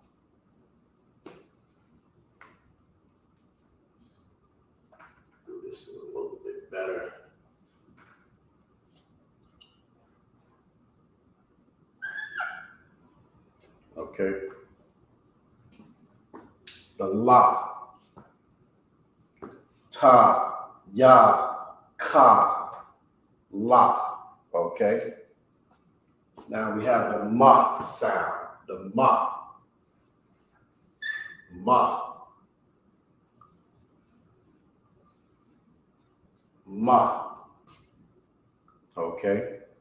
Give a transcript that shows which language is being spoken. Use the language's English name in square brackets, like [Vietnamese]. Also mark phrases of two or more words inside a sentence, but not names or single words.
[English] Do this a little bit better. Okay. The la. Ta, ya, ka, la. Okay. Now we have the ma sound. The ma. Ma. Ma. Okay.